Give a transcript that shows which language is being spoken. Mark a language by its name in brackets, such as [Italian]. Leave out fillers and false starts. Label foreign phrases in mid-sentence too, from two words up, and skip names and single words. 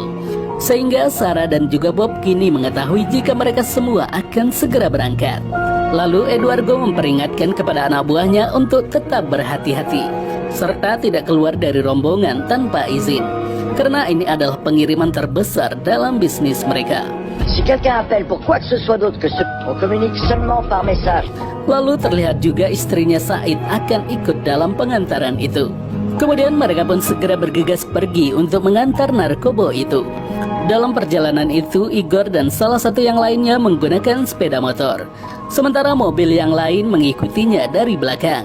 [Indonesian] Sehingga Sarah dan juga Bob kini mengetahui jika mereka semua akan segera berangkat. Lalu Eduardo memperingatkan kepada anak buahnya untuk tetap berhati-hati, serta tidak keluar dari rombongan tanpa izin, karena ini adalah pengiriman terbesar dalam bisnis mereka. [French] Si quelqu'un appelle pour quoi que ce soit d'autre que ce, on communique seulement par message. [Indonesian] Lalu terlihat juga istrinya Said akan ikut dalam pengantaran itu. Kemudian mereka pun segera bergegas pergi untuk mengantar narkoba itu. Dalam perjalanan itu, Igor dan salah satu yang lainnya menggunakan sepeda motor, sementara mobil yang lain mengikutinya dari belakang.